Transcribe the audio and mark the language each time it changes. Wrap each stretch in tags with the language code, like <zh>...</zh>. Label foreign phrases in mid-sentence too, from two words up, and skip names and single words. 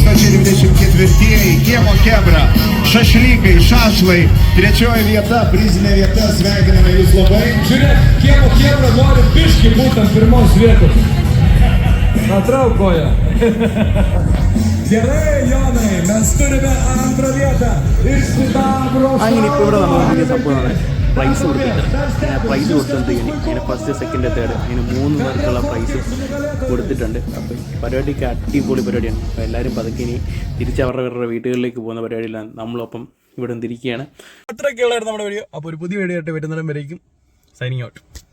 <lt>2024 Kiemo Kebra, šašlykai, šašlai, 3 vieta, prizinė vieta, sveikiname jūs labai. Žiūrėk, kiemo kiebra nori biški būtent pirmos vietos. Atraukoja. Gerai, Jonai, mes turime antrą vietą ir sidabro</lt> <ml>അങ്ങനെ ഇപ്പോൾ ഇവിടെ നടന്നുകൊണ്ടിരിക്കുന്ന സംഭവമാണ് പ്രൈസ് കൊടുത്തിട്ട് പ്രൈസ് കൊടുത്തിട്ടുണ്ട് ഇങ്ങനെ</ml> <en>first second third</en> <ml>അങ്ങനെ 3 പേർക്കുള്ള പ്രൈസ് കൊടുത്തിട്ടുണ്ട്. അപ്പോൾ പരിപാടിക്ക് അടിപൊളി പരിപാടിയാണ്. അപ്പോൾ എല്ലാവരും പതുക്കെ ഇനി തിരിച്ച് അവരുടെ വീടുകളിലേക്ക് പോകുന്ന പരിപാടിയിലാണ്. നമ്മളൊപ്പം ഇവിടെ തിരിക്കുകയാണ്. അത്രയൊക്കെയുള്ളായിരുന്നു നമ്മുടെ വീഡിയോ. അപ്പോൾ ഒരു പുതിയ വീഡിയോ ആയിട്ട് വരുന്നിടം വരേക്കും</ml> <en>signing out.</en>